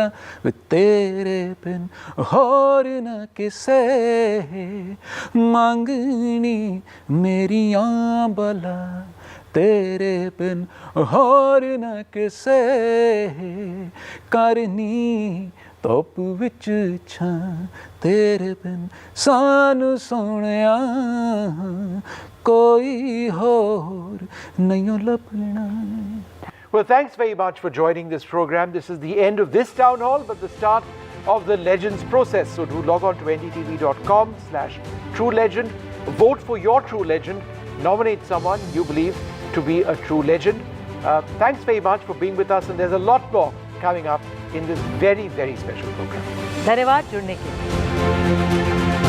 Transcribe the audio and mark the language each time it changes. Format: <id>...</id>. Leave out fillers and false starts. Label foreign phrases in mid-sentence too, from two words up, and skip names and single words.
<pa>ਤੇਰੇ ਬਿਨ ਹੋਰ ਨਾ ਕਿਸੇ ਮੰਗਣੀ ਮੇਰੀਆਂ ਬਲਾ, ਤੇਰੇ ਬਿਨ ਹੋਰ ਨ ਕਿਸੇ ਕਰਨੀ ਧੁੱਪ ਵਿੱਚ ਛਾਂ, ਤੇਰੇ ਬਿਨ ਸਾਨੂੰ ਸੋਹਣਿਆ ਕੋਈ ਹੋਰ ਨਹੀਂ ਲੱਭਣਾ.</pa> <en>Well, thanks very much for joining this program. This is the end of this town hall, but the start of the Legends process. So do log on to ndtv.com/truelegend. Vote for your true legend. Nominate someone you believe to be a true legend. Thanks very much for being with us, and there's a lot more coming up in this very, very special program.</en> <hi>धन्यवाद जुड़ने के लिए.</hi>